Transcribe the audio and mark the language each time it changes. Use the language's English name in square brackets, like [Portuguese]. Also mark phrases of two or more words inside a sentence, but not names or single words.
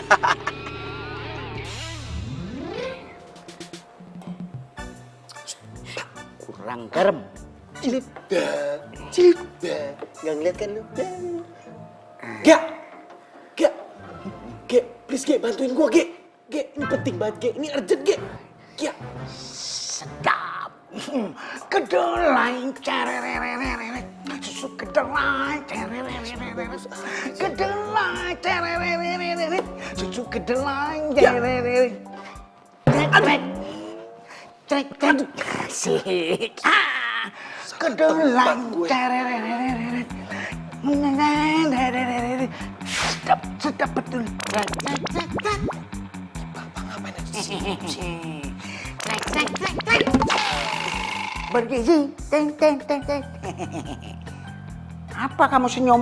[Indonesian] Kurang garam. Cilda. Nggak ngeliat kan lu? Gia, please Gia, bantuin gua Gia. Gia, ini penting banget Gia, ini urgent Gia. Gia. Sedap. Kedelai cerererereret. Susu kedelai cerererereret. Kedelai cerererereret. Susu kedelai cerererereret. Trek. Asik. Kedelai cerererereret. Sedap betul. Bapak ngapain aja sih? Trek. Bergizi. Teng. Apa kamu senyum?